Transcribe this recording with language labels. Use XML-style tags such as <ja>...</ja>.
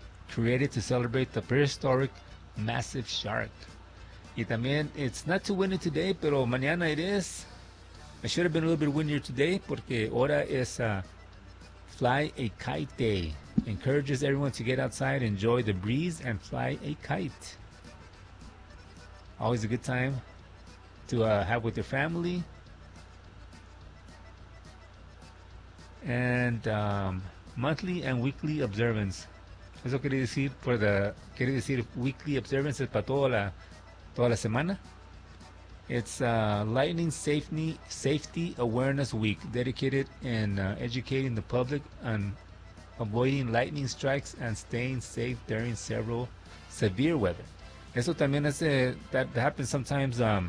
<en>Created to celebrate the prehistoric massive shark.</en> <es>Y también,</es> <en>it's not too windy today,</en> <es>pero mañana</es> <en>it is. It should have been a little bit windier today,</en> <es>porque ahora es</es> <en>Fly a Kite Day. Encourages everyone to get outside, enjoy the breeze, and fly a kite. Always a good time to have with your family. And monthly and weekly observance.</en> <es>Eso quiere decir weekly observance es para toda la semana.</es> <en>It's Lightning Safety Awareness Week, dedicated in educating the public on avoiding lightning strikes and staying safe during several severe weather.</en> <es>Eso también es,</es> <en>that happens sometimes</en>